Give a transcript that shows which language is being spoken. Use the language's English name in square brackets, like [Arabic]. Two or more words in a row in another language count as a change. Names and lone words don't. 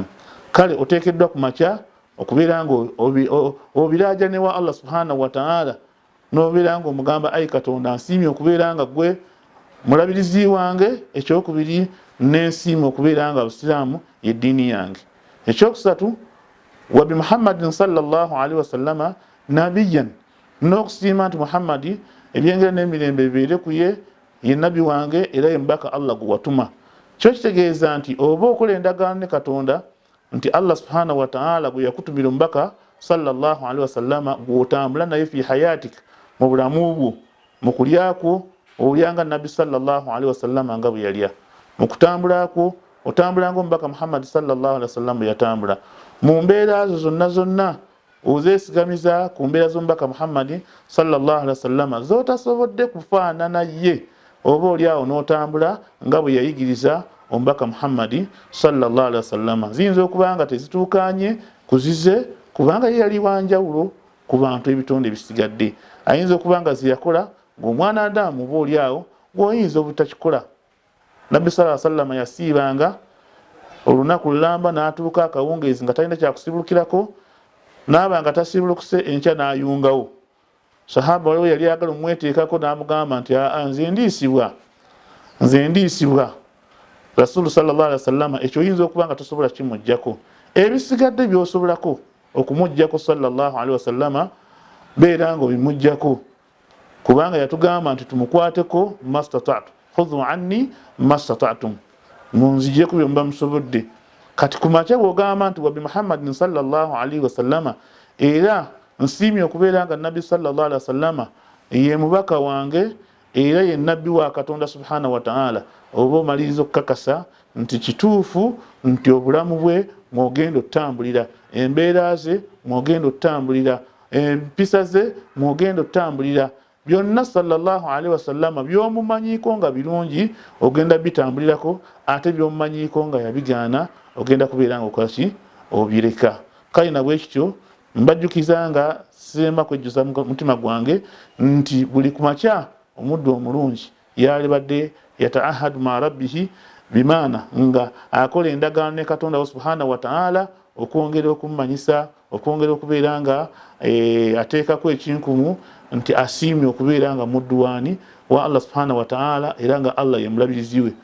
[Ganda] Kale oteekeddwa ku makya okubeera nga obiraaja wa Allah [Arabic] سبحانه وتعالى, [Ganda] n'obeera nga omugamba ayi Katonda nsiimye okubeera nga gwe mulabirizi wange. Ekyokubiri, n'ensiima okubeera nga busiraamu ye ddiini yange. Ekyokusatu, [Arabic] وبمحمد صلى الله عليه وسلم نبيا, [Ganda] n'okusiima nti Muhammadi ebyengera n'emirembe bibeere ku ye, ye nabi wange era ye mubaka Allah gwe watuma. Kyo kitegeeza nti oba okola endagaano ne Katonda nti Allah [Arabic] سبحانه وتعالى [Ganda] gwe yakutumira omubaka sallallahu [Arabic] عليه وسلم [Ganda] gw'otambula naye [Arabic] في حياتك, [Ganda] mu bulamu bwo, mu kulyako olyanga nabbi [Arabic] صلى الله عليه وسلم [Ganda] nga bwe yalya, mu kutambulako otambulanga omubaka Muhammad [Arabic] صلى الله عليه وسلم [Ganda] yatambula, mu mbeera zonna zonna ozeesigamiza ku mbeera z'omubaka Muhammad [Arabic] صلى الله عليه وسلم [Ganda] z'otasobodde kufaanana ye, oba olyawo n'otambula nga bwe yayigiriza omubaka Muhammad [Arabic] صلى الله عليه وسلم. [Ganda] Ziyinza okuba nga tezituukanye kuzize, kubanga ye yali wanjawulo ku bantu ebitonde ebisigadde. Ayinza okuba nga zeyakola ng'omwana Adamu oba olyawo gw'oyinza obutakikola. Nabbi [Arabic] صلى الله عليه وسلم [Ganda] yasiibanga olunaku lulamba n'atuuka akawungeezi nga talina kyakusibulukirako, n'aba nga tasibulukuse enkya n'ayungawo. Sahaba waliwo yali agala omweteekako n'amugamba nti nze ndiisibwa. Rasulu [Arabic] صلى الله عليه وسلم [Ganda] ekyo oyinza okuba nga tosobola kimujjako, ebisigadde by'osobolako okumujjako [Arabic] صلى الله عليه وسلم [Ganda] beera nga obimujjako, kubanga yatugamba nti tumukwateko [Arabic] ما استطعت خذوا عني ما استطعتم, [Ganda] munzijeko byomba musobodde. Kati kumakya bwogamba nti [Arabic] وبمحمد صلى الله عليه وسلم, [Ganda] era nsiimye okubeera nga nabbi [Arabic] صلى الله عليه [Ganda] wasallama ye mubaka wange era ye nabbi wa Katonda [Arabic] سبحانه وتعالى, [Ganda] oba omaliriza okukakasa nti kituufu nti obulamu bwe mwogenda otambulira, embeera ze mwogenda otambulira, empisa ze mwogenda otambulira, byonna [Arabic] صلى الله عليه وسلم [Ganda] byomumanyiko nga birungi ogenda bitambulirako, ate byomumanyiko nga yabigaana ogenda kubeera nga okolaki obireka. Kale na bwekityo mbajjukiza nga sema kwejjusa mutima gwange nti buli kumakya omuddu omulungi yalibadde [Arabic] يتعاهد مع ربه, [Ganda] bimaana nga akola endagaano ne Katonda [Arabic] سبحانه وتعالى [Ganda] okwongera okumanyisa, okwongera okubeera nga ateekako ekinkumu nti asiimye okubeera nga mudduwaani wa Allah [Arabic] سبحانه وتعالى, [Ganda] era nga Allah ye mulabirizi we.